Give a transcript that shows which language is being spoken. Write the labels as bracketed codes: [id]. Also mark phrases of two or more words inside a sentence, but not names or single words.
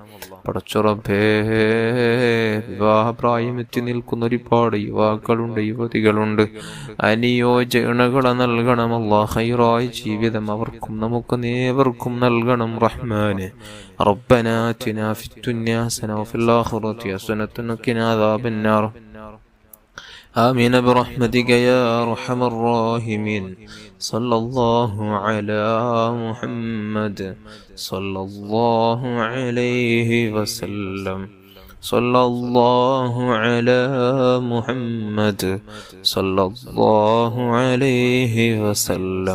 [ml] പടച്ചുറബേ, വിവാഹപ്രായം എത്തി നിൽക്കുന്ന ഒരുപാട് യുവാക്കളുണ്ട്, യുവതികളുണ്ട്. അനുയോജനകളെ നൽകണം അല്ലാഹ്. ഖൈറായ ജീവിതം അവർക്കും നമുക്ക് നേവർക്കും നൽകണം റഹ്മാനെ. [ar] ربنا آتنا في الدنيا حسنة وفي الآخرة حسنة وقنا عذاب النار. آمين برحمتك يا أرحم الراحمين. صلى الله على محمد صلى الله عليه وسلم. صلى الله على محمد صلى الله عليه وسلم.